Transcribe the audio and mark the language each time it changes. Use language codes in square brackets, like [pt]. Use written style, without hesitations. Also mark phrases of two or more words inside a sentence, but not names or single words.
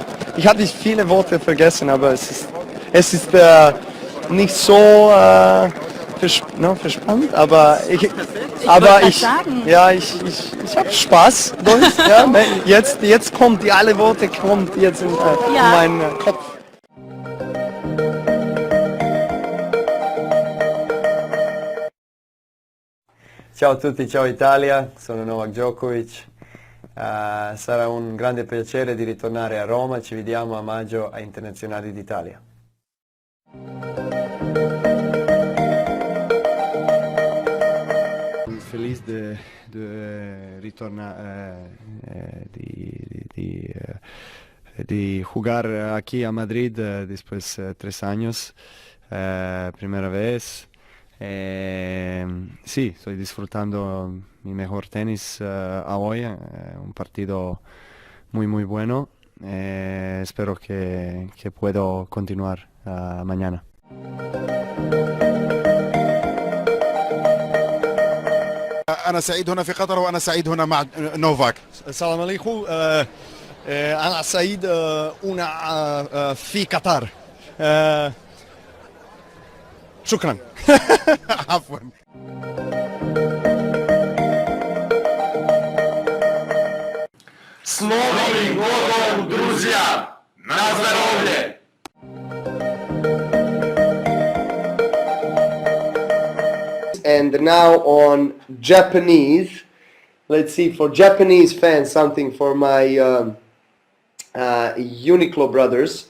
[de] Ich habe nicht viele Worte vergessen, aber es ist nicht so verspannt, aber ich habe Spaß. Ja, jetzt kommt alle Worte jetzt in meinen Kopf. [it] Ciao a tutti, ciao Italia, sono Novak Djokovic. Sarà un grande piacere di ritornare a Roma, ci vediamo a maggio ai Internazionali d'Italia. [es] Feliz de retornar, de jugar aquí a Madrid después de 3 años, primera vez. Sí, estoy disfrutando mi mejor tenis a hoy, un partido muy bueno. Espero que puedo continuar mañana. [ar] أنا سعيد هنا في قطر وأنا سعيد هنا مع نوفاك. السلام عليكم. أنا سعيد هنا في قطر. شكرا. عفوا. [ru] С Новым годом, друзья! На здоровье! [en] And now on Japanese, let's see, for Japanese fans, something for my Uniqlo brothers.